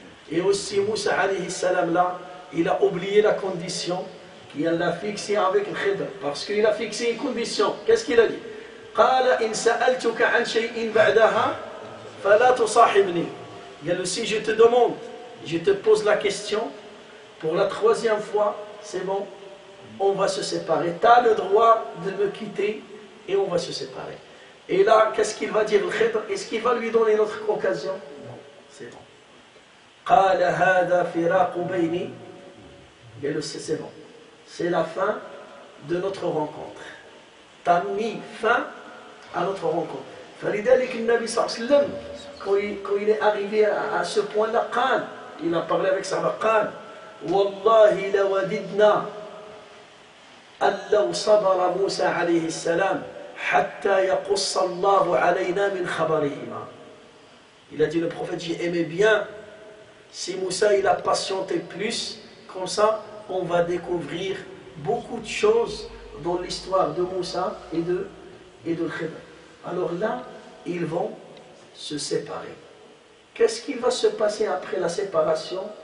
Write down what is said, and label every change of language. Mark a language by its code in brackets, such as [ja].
[fr] Et aussi Moussa alayhi salam là, il a oublié la condition qu'il a fixée avec le Khidr, parce qu'il a fixé une condition. Qu'est-ce qu'il a dit? [ar] قال إن سألتك عن شيء بعدها فلا تصاحبني. [fr] Il y a le si je te demande, je te pose la question, pour la troisième fois, c'est bon, on va se séparer. Tu as le droit de me quitter et on va se séparer. Et là, qu'est-ce qu'il va dire le Khidr? Est-ce qu'il va lui donner notre occasion? Non, c'est bon. [ar] قال هذا فراق بيني. [fr] C'est bon. C'est la fin de notre rencontre. Tu as mis fin à notre rencontre. [ar] فلذلك النبي صلى الله عليه وسلم [fr] quand il est arrivé à ce point-là, il a parlé avec sa mère, [ar] قال والله لوددنا أن لو صبر موسى عليه السلام حتى يقص الله علينا من خبرهما. [fr] Il a dit, le prophète, j'ai aimé bien si Moussa il a patienté plus, comme ça on va découvrir beaucoup de choses dans l'histoire de Moussa et de Khidr. Alors là, ils vont se séparer. Qu'est-ce qui va se passer après la séparation?